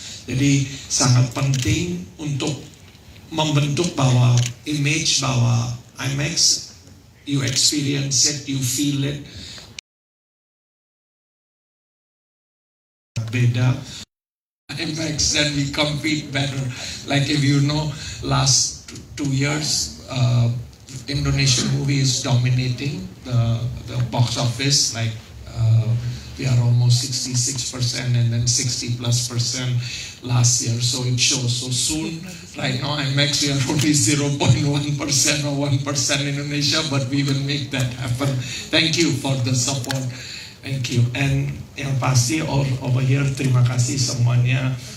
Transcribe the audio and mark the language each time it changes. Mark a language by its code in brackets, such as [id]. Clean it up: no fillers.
[id] Jadi sangat penting untuk membentuk bahwa image bahwa IMAX, [en] you experience it, you feel it, [id] beda. [en] IMAX, then we compete better. Like if you know, last 2 years Indonesian movie is dominating the box office, like we are almost 66% and then 60+% last year, so it shows. So soon, right now IMAX we are only 0.1% or 1% Indonesia, but we will make that happen. Thank you for the support. Thank you. [id] And yang pasti [en] over here, [id] terima kasih semuanya.